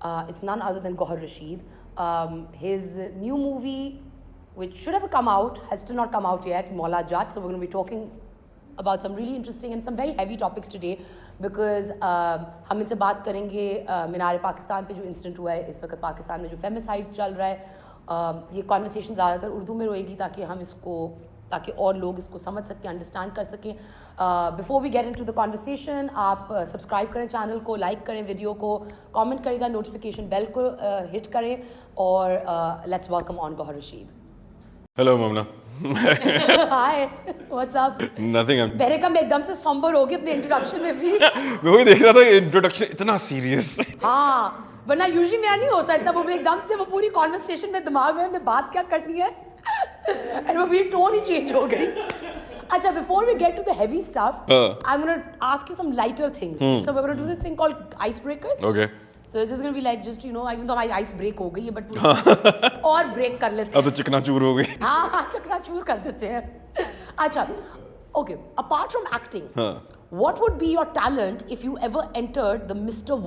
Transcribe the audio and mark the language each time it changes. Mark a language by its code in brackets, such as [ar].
[en] It's none other than Gauhar Rashid. His new movie, which should have come out, has still not come out yet, Maula Jat. So we're going to be talking about some really interesting and some very heavy topics today because [hi] हम इनसे बात करेंगे मीनार पाकिस्तान पे जो incident हुआ है इस वक्त पाकिस्तान में जो फेमिसाइड चल रहा है ये कॉन्वर्सेशन ज़्यादातर उर्दू में रहेगी ताकि और लोग इसको समझ सकें अंडरस्टैंड कर सकें [en] before we get into the conversation [hi] आप सब्सक्राइब करें चैनल को लाइक करें वीडियो को कमेंट करेगा नोटिफिकेशन बेल को हिट करें और [en] Let's welcome on Gauhar Rashid Hello Momina. Hi what's up Nothing. [hi] मेरे कम एकदम से somber हो गए अपने इंट्रोडक्शन में भी मैं वही देख रहा था इंट्रोडक्शन इतना सीरियस. हाँ वरना यूजुअली मेरा नहीं होता इतना वो एकदम से वो पूरी कॉन्वर्सेशन में दिमाग में हमने बात क्या करनी है [en] and [hi] वो मेरी टोन ही चेंज हो गई. [en] अच्छा before we get to the heavy stuff I'm going to ask you some lighter things. So we're going to do this thing called icebreakers. Okay. So it's just going to be like just even though [hi] हमारी ice break हो गई है but और break कर लेते हैं. अब तो चिकनाचूर हो गई. हाँ चकनाचूर कर देते हैं. [en] अच्छा okay apart from acting what would be your talent if you ever entered the Mr.